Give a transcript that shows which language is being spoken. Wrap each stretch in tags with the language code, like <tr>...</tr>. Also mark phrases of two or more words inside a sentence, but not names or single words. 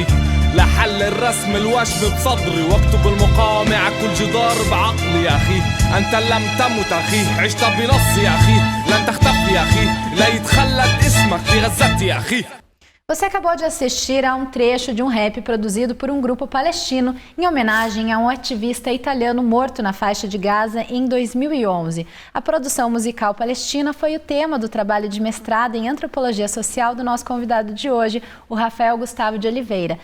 <ar>لحل الرسم الوشم بصدري، واكتب المقاومة على كل جدار بعقلي يا أخي. أنت لم تمت أخي، عشت بنصي يا أخي، لن تختفي يا أخي، لا يتخلد اسمك في غزتي يا أخي.</ar> <pt>Você acabou de assistir a um trecho de um rap produzido por um grupo palestino em homenagem a um ativista italiano morto na faixa de Gaza em 2011. A produção musical palestina foi o tema do trabalho de mestrado em antropologia social do nosso convidado de hoje, o Rafael Gustavo de Oliveira.</pt>